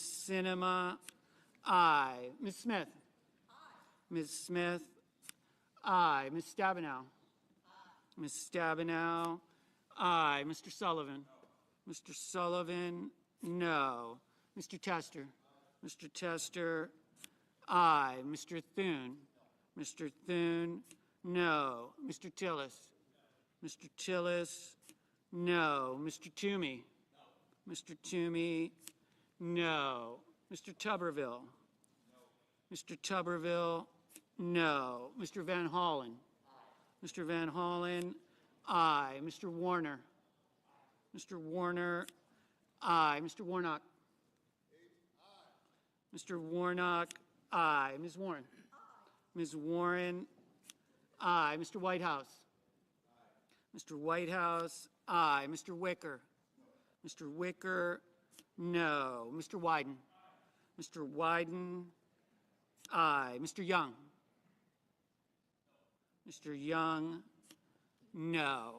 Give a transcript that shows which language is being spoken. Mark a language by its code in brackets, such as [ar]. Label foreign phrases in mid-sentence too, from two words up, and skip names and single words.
[en] Sinema, aye. Ms. Smith. Aye. Ms. Smith, aye. Ms. Stabenow. Aye. Ms. Stabenow, aye. Mr. Sullivan. Mr. Sullivan, no. Mr. Tester. Mr. Tester, aye. Mr. Thune. Mr. Thune, no. Mr. Tillis. Mr. Tillis, no. Mr. Toomey. Mr. Toomey, no. Mr. Tuberville. Mr. Tuberville, no. Mr. Van Hollen. Mr. Van Hollen, aye. Mr. Warner. Mr. Warner, aye. Mr. Warnock. Mr. Warnock, aye. Ms. Warren? Ms. Warren, aye. Mr. Whitehouse? Mr. Whitehouse, aye. Mr. Wicker? Mr. Wicker, no. Mr. Wyden? Mr. Wyden, aye. Mr. Young? Mr. Young, no.